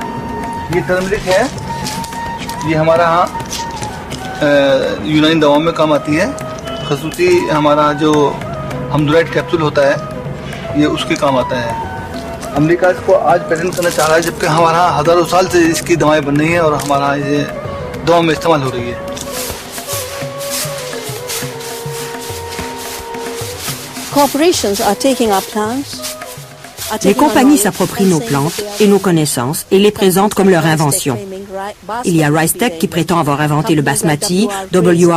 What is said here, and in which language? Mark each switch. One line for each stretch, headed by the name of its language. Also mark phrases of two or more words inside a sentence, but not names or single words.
Hindi: ये टर्मरिक है, ये हमारा यहाँ यूनानी दवाओं में काम आती है। खसूसी हमारा जो हमदुराइड कैप्सूल होता है ये उसके काम आता है। अमेरिका इसको आज पेटेंट करना चाह रहा है, जबकि हमारा हजारों साल से इसकी दवाएं बन रही हैं और हमारा ये दवाओं में इस्तेमाल हो रही है।
French: Les compagnies s'approprient nos plantes et nos connaissances et les présentent comme leur invention. Il y a RiceTech qui prétend avoir inventé le basmati, W.R.